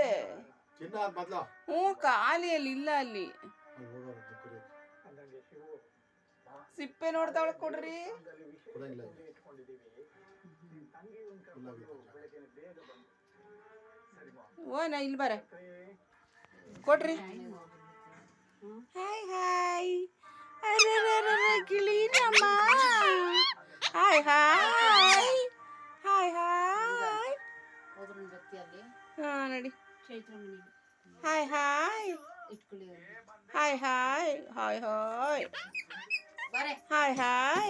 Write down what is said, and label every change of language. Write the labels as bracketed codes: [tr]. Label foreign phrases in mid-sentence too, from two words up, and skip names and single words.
[kn] ಹ್ಞೂ ಖಾಲಿಯಲ್ಲಿ ಇಲ್ಲ ಅಲ್ಲಿ. ಸಿಪ್ಪೆ ನೋಡ್ತಾವಳ ಕೊಡ್ರಿ. ಓ ನಾ ಇಲ್ಲಿ ಬರ ಕೊಡ್ರಿ. ಹಾಯ್ ಹಾಯ್ ಗಿಳಿರಮ್ಮ. ಹಾಯ್ ಹಾಯ್ ಹಾಯ್ ಹಾಯ್. ಹಾ ನಡಿ. ಹಾಯ್ ಹಾಯ್ ಹಾಯ್ ಹಾಯ್ ಹಾಯ್ ಹಾಯ್ ಹಾಯ್ ಹಾಯ್.